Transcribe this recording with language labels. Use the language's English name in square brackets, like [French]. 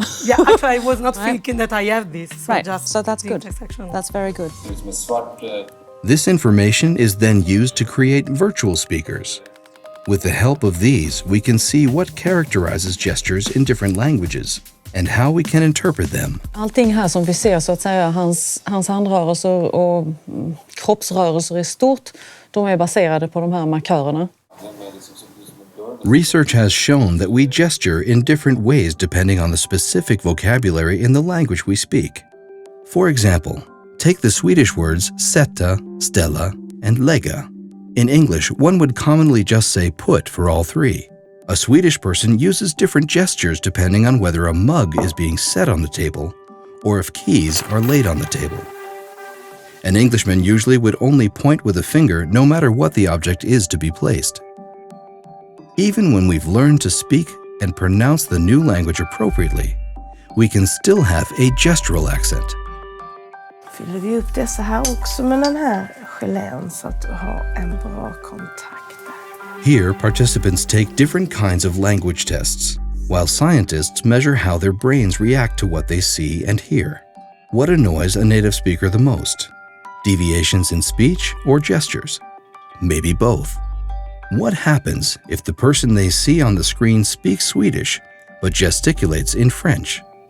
[English] Yeah, actually, I was not thinking that I have this. So right. Just so that's good. That's very good. This information is then used to create virtual speakers. With the help of these, we can see what characterizes gestures in different languages and how we can interpret them. [Swedish] Allting här som vi ser, så att säga, hans handrörelser och kroppsrörelser i stort, de är baserade på de här markörerna. [English] Research has shown that we gesture in different ways depending on the specific vocabulary in the language we speak. For example, take the Swedish words sätta, ställa, and lägga. In English, one would commonly just say put for all three. A Swedish person uses different gestures depending on whether a mug is being set on the table or if keys are laid on the table. An Englishman usually would only point with a finger no matter what the object is to be placed. Even when we've learned to speak and pronounce the new language appropriately, we can still have a gestural accent. [Swedish] Fyller vi upp det så här också med den här gelén så att du har en bra kontakt där. [English] Here, participants take different kinds of language tests, while scientists measure how their brains react to what they see and hear. What annoys a native speaker the most? Deviations in speech or gestures? Maybe both. What happens if the person they see on the screen speaks Swedish but gesticulates in French?